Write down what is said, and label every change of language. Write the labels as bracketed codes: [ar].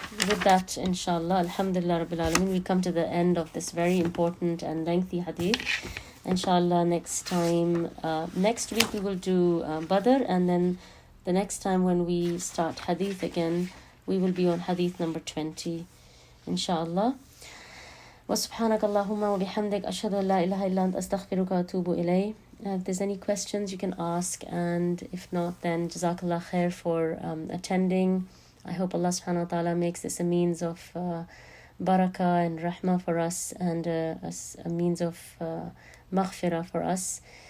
[en] With that, inshallah, alhamdulillah rabbil alameen, we come to the end of this very important and lengthy hadith. Inshallah, next week we will do Badr, and then the next time when we start hadith again, we will be on hadith number 20, inshallah. [ar] وسبحانك اللهم وبحمدك أشهد أن لا إله إلا أنت أستغفرك وأتوب إليه. [en] If there's any questions, you can ask, and if not, then Jazakallahu Khair for attending. I hope Allah subhanahu wa ta'ala makes this a means of barakah and rahmah for us, and a means of maghfirah for us.